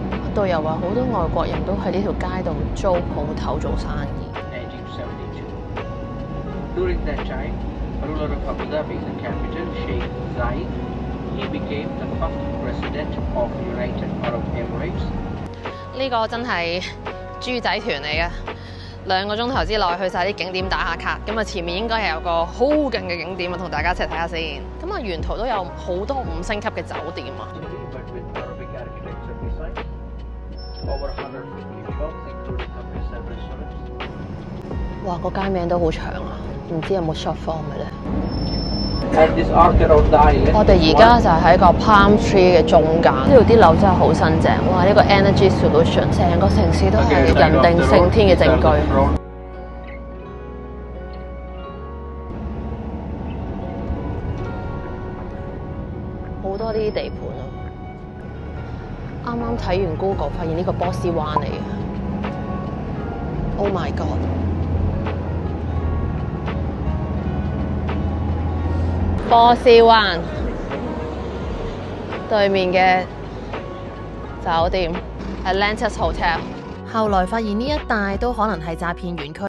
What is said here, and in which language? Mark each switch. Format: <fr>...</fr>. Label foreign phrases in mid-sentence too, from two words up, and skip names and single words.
<yue>導遊話好多外國人都喺呢條街度租鋪頭做生意。</yue> <en>1972. During that time, ruler of Abu Dhabi, the capital, Sheikh Zayed, he became the first president of United Arab Emirates.</en> <yue>呢個真係豬仔團嚟嘅，2個鐘頭之內去晒啲景點打下卡。咁啊，前面應該係有個好勁嘅景點啊，同大家一齊睇下先。咁啊，沿途都有好多5星級嘅酒店啊。</yue> <en>But with Arabic architecture design, over 150 shops, including cafes and restaurants.</en> <yue>哇，個街名都好長啊，唔知有冇</yue> <en>short form</en> <yue>嘅咧？</yue> <en>And this arc around the island.</en> <yue>我哋而家就喺個</yue> <en>palm tree</en> <yue>嘅中間，呢度啲樓真係好新淨。哇！呢個</yue> <en>energy solution，</en> <yue>成個城市都係人定勝天嘅證據。好多呢啲地盤啊！啱啱睇完 Google， 發現呢個波斯灣嚟嘅。</yue> <en>Oh my god！</en> <yue>波斯灣對面嘅酒店 Atlantis Hotel， 後來發現呢一帶都可能係詐騙園區。</yue>